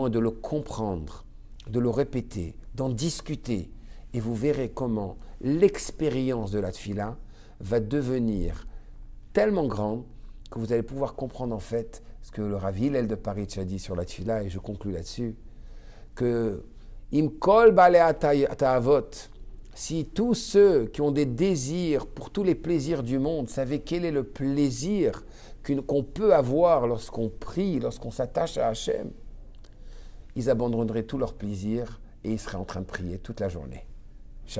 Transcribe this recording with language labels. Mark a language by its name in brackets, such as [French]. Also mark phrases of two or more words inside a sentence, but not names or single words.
[French] et de le comprendre, de le répéter, d'en discuter, et vous verrez comment l'expérience de la tfila va devenir tellement grande que vous allez pouvoir comprendre en fait ce que le Rav Hillel de Paris a dit sur la tfila, et je conclus là-dessus, que [Hebrew] אם כל בעלי תאוות, [French] si tous ceux qui ont des désirs pour tous les plaisirs du monde savaient quel est le plaisir qu'on peut avoir lorsqu'on prie, lorsqu'on s'attache à Hachem, ils abandonneraient tout leur plaisir et ils seraient en train de prier toute la journée.